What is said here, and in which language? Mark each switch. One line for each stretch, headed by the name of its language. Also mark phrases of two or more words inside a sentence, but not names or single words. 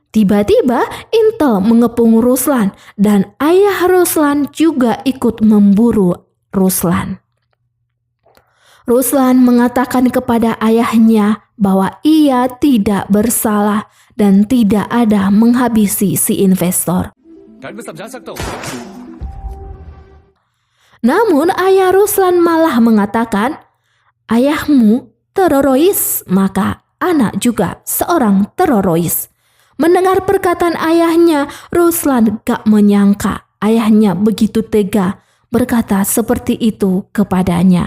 Indonesian: Tiba-tiba Intel mengepung Ruslan dan ayah Ruslan juga ikut memburu Ruslan. Ruslan mengatakan kepada ayahnya bahwa ia tidak bersalah dan tidak ada menghabisi si investor.
Hindi: डैड मैं समझा सकता हूँ
Indonesian: Namun ayah Ruslan malah mengatakan, ayahmu teroris, maka anak juga seorang teroris. Mendengar perkataan ayahnya, Ruslan gak menyangka ayahnya begitu tega berkata seperti itu kepadanya.